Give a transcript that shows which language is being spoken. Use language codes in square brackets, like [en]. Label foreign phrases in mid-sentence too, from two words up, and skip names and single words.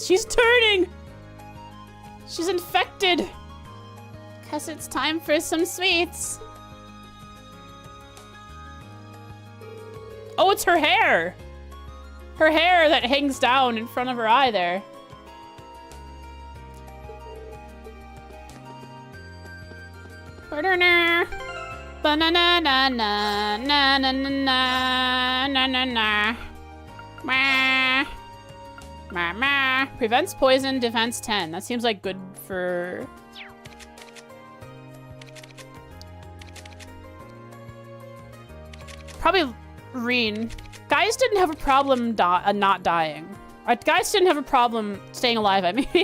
[en] She's turning! She's infected. Guess it's time for some sweets. Oh, it's her hair! Her hair that hangs down in front of her eye there. Ba-da-na. Ba-na-na-na-na-na-na-na-na-na-na. Meh. Meh, meh. Prevents poison, defense 10. That seems like good for... Probably Reen. Guys didn't have a problem not dying. Guys didn't have a problem staying alive, I mean.